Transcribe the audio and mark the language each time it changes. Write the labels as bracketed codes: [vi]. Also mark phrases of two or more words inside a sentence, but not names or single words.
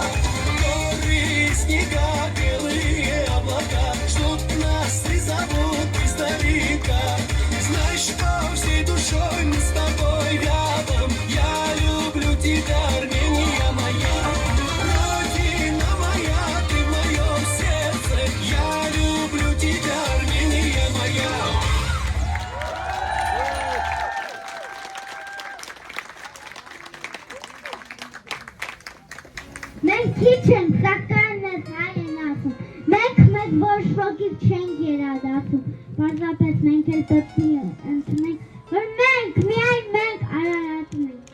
[ru] Горы и снега, ждут нас и зовут издалека. Знай, что всей душой мы с тобой рядом. Я люблю тебя, Армения моя. Родина моя, ты в моем сердце. Я люблю тебя, Армения моя. [hy] Մենք քիչ ենք, սակայն մեզ հայ են ասում։ Մենք մեզ ոչ ոքից չենք երադասում, պարզապես մենք էլ պետք է ընդունենք, որ մենք, միայն մենք Արարատում